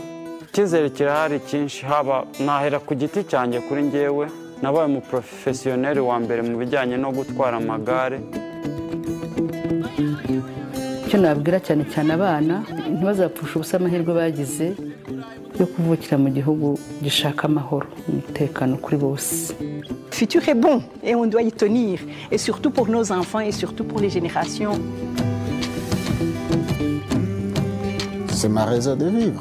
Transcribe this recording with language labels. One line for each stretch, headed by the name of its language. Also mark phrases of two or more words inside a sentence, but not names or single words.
Kinyarwanda: Icyizere kirahari cyinshi, haba nahera ku giti cyanjye kuri njyewe nabaye mu professionel wa mbere mu bijyanye no gutwara amagare. Icyo nabwira cyane cyane abana ntibazapfusha ubusa amahirwe bagize yo kuvukira mu gihugu gishaka amahoro umutekano kuri bose.
French: Le futur est bon et on doit y tenir, et surtout pour nos enfants et surtout pour les générations. C'est ma raison de vivre.